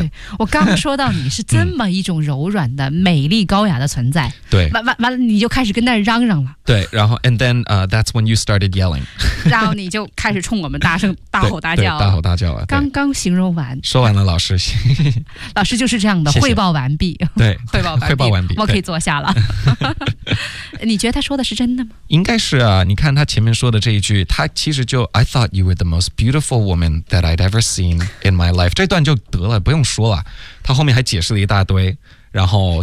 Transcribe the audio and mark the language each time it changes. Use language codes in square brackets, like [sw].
[zh] 对我刚说到你是这么一种柔软的美丽高雅的存在对完了你就开始跟那嚷嚷了对，然后 [en] and then that's when you started yelling. [zh] 然后你就开始冲我们大声大吼大叫，大吼大叫啊！刚刚形容完，说完了，老师，老师就是这样的，谢谢汇报完毕，对，汇报完毕，我可以坐下了。你觉得他说的是真的吗？应该是啊，你看他前面说的这一句，他其实就 [en] I thought you were the most beautiful woman that I'd ever seen in my life. [zh] 这段就得了，不用说了，他后面还解释了一大堆。然后